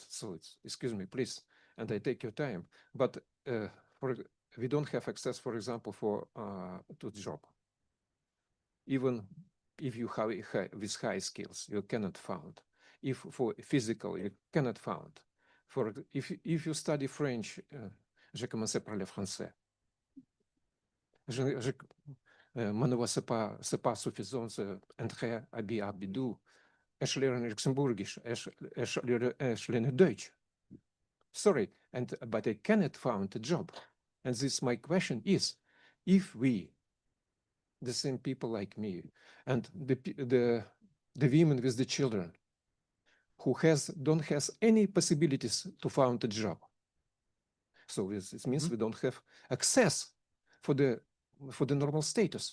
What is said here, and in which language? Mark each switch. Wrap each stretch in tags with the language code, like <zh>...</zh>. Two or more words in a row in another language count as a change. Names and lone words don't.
<en>So excuse me, please, and I take your time. But we don't have access, for example, to job. Even if you have with high skills, you cannot find. If for physical, you cannot find. If you study French,</en> <fr>je commence à parler français. Mon niveau c'est pas suffisant entrer à Bidou.</fr> <de>Ich lerne Luxemburgisch. Ich lerne Deutsch.</de> <en>Sorry, but I cannot find a job. And my question is, if we, the same people like me, and the women with the children, who don't have any possibilities to find a job, so it means we don't have access for the normal status.</en>